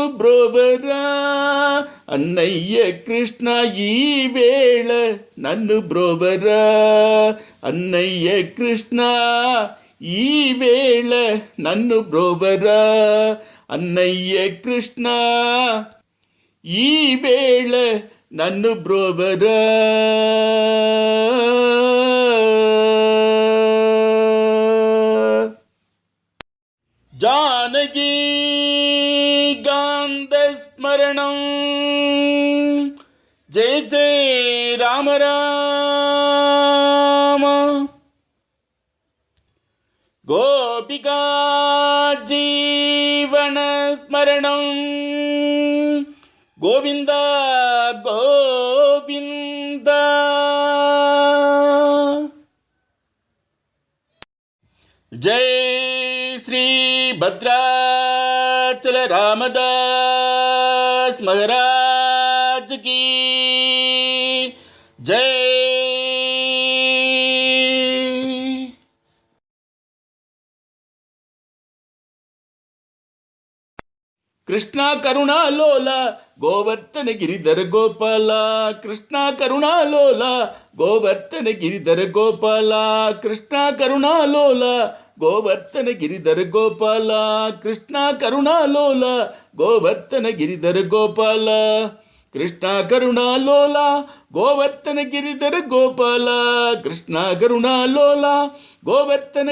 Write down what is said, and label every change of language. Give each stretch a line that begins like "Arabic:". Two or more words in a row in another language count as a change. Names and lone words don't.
Telugu: బ్రోవరా అన్నయ్య కృష్ణ, ఈ వేళ నన్ను బ్రోవరా అన్నయ్య కృష్ణ, ఈ వేళ నన్ను బ్రోవరా అన్నయ్య కృష్ణ, ఈ వేళ నన్ను బ్రోవరా.
Sanskrit: जानकी गान्धस्मरणं जय जय राम राम। गोपिका जीवनस्मरणं गोविन्द गोविन्द।
Hindi: जय श्री भद्राचल रामदास महाराज की जय।
Sanskrit: कृष्णा करुणा लोला गोवर्धन गिरिधर गोपाला, कृष्णा करुणा लोला गोवर्धन गिरिधर गोपाला, कृष्णा करुणा लोला गोवर्धन गिरिधर गोपाला, कृष्णा करुणा लोला गोवर्धन गिरिधर गोपाला, कृष्णा करुणा लोला गोवर्धन गिरिधर गोपाला, कृष्णा करुणा लोला गोवर्धन